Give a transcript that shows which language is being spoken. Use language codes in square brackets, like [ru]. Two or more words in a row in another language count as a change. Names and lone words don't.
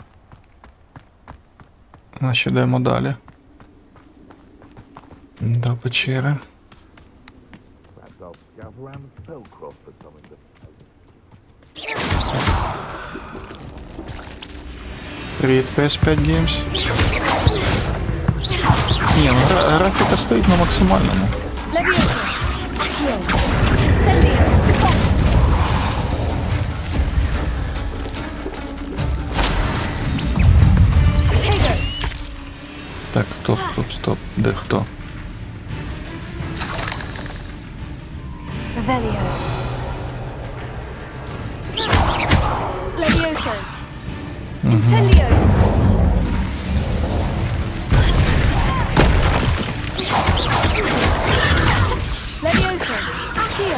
[uk] Наші йдемо далі. До печери. Привіт, PS5 Games. Ні, ну графіка стоїть на максимальному. [la] Levioso! Accio! Incendio! Tego! [uk] Так, стоп. Де хто? [la] Revelio! Incendio! Levioso! Accio!